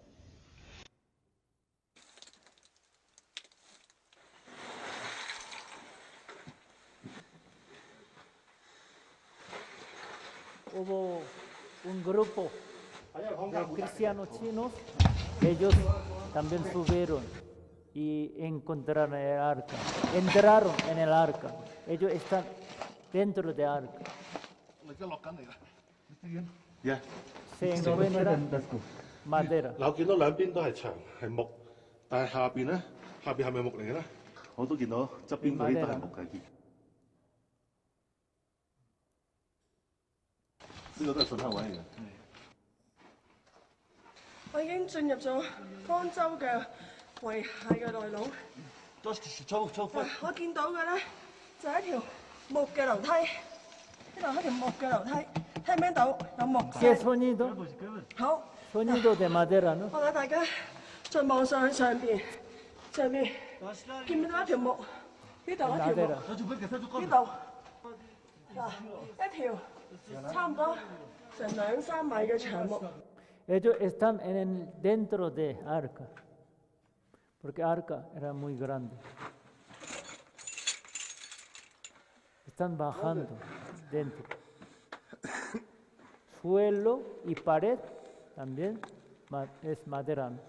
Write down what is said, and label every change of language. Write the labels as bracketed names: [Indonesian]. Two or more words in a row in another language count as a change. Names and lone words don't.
[Spanish] Hubo un grupo de cristianos chinos, ellos también subieron y encontraron el arca, entraron en el arca, ellos están dentro del arca. Se encuentra madera. [Cantonese] 嗱，我見到兩邊都係牆係木，但係下邊咧，下邊係咪木嚟嘅咧？我都見到側邊嗰啲都係木嘅。呢個都係信號位嚟嘅。我已經進入咗方舟嘅遺骸嘅內籠。我見到嘅咧就係一條木嘅樓梯，呢度係一條木嘅樓梯，聽唔聽到有木聲？ [Spanish] sonido? [Cantonese] 好。 [Spanish] Sonido de madera, ¿no? [Cantonese] 我睇大家再望上去上邊，見唔見到一條木？呢度一條木，呢度嗱一條差唔多成2-3米嘅長木。 [Spanish] Ellos están dentro de arca, porque arca era muy grande. Están bajando dentro. Suelo y pared también es madera.